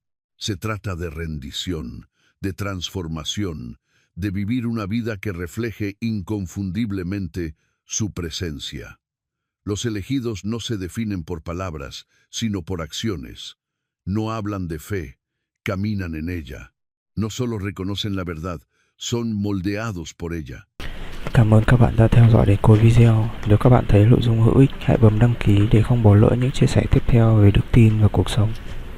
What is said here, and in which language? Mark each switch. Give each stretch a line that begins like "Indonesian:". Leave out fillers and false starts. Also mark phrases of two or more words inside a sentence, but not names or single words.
Spanish: Se trata de rendición, de transformación, de vivir una vida que refleje inconfundiblemente su presencia. Los elegidos no se definen por palabras, sino por acciones. No hablan de fe, caminan en ella. No solo reconocen la verdad, son moldeados por ella.
Vietnamese: Cảm ơn các bạn đã theo dõi đến cuối video. Nếu các bạn thấy nội dung hữu ích, hãy bấm đăng ký để không bỏ lỡ những chia sẻ tiếp theo về đức tin và cuộc sống.